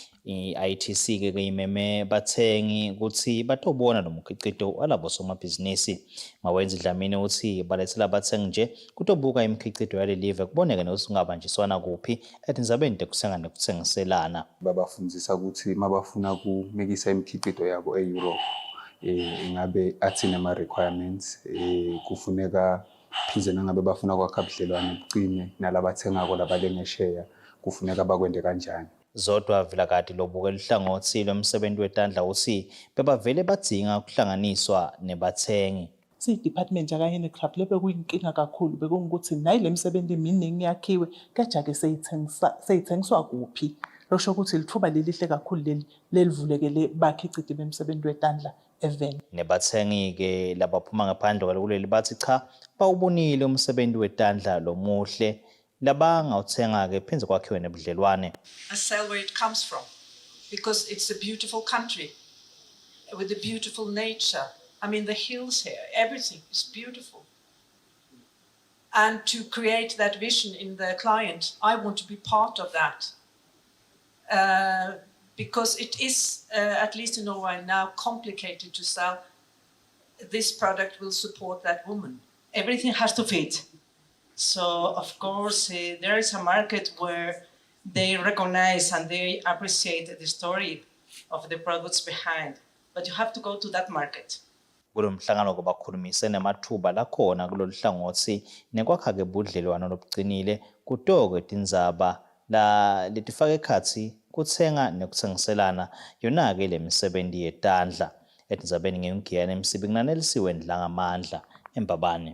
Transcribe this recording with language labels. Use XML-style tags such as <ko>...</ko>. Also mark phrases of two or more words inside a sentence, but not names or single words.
<ss>I-ITC ke imeme bathengi ukuthi batobona lo mkhiqido walabo somabhizinisi. Mawenzi Dlamini uthi balethela bathengi nje kutobuka imikhiqido yalelive kuboneke nokuthi kungabanjiswana kuphi etindzabeni tekusenga nekuthengiselana. Babafundzisa ukuthi mabafuna kumikisa imikhiqido yabo e-Europe ingabe athina ama-requirements kufuneka phize nangabe bafuna kwakha budlelwane buqine nalabathengako labalengesheya kufuneka bakwende kanjani. Zodwa Vilakati lobukela uhlangothi lomsebenzi wetandla uthi bebavele badzinga ukuhlanganiswa nebathengi. Si-department yaka-handicraft lebe kuyinkinga kakhulu bekungukuthi nayi le misebenzi eminingi yakhiwe kajake seyithengiswa kuphi. Losho ukuthi lithuba lelihle kakhulu lelivulekele bakhiciti bemsebenzi wetandla eveni. Nebathengi-ke labaphuma ngaphandle kwaleli bathi cha bawubonile umsebenzi wetandla lomuhle labangawuthenga-ke phinze kwakhiwe nebudlelwane.</ss> <en>I sell where it comes from because it's a beautiful country with a beautiful nature. I mean, the hills here, everything is beautiful. And to create that vision in the client, I want to be part of that. Because it is, at least in Norway now, complicated to sell. This product will support that woman. Everything has to fit. So, of course, there is a market where they recognize and they appreciate the story of the products behind. But you have to go to that market.</en> <ss>Kulo mhlangano kubakhulumise nemathuba lakhona kulolu hlangothi nekwakha-ke budlelwano lobucinile kutokwe tindzaba letifaka ekhatsi kutsenga nekutsengiselana yona-ke le misebenzi yetandla. Etindzabeni ngeyongiyana emsibi kunanelisiwe Dlangamandla eMbabane.</ss>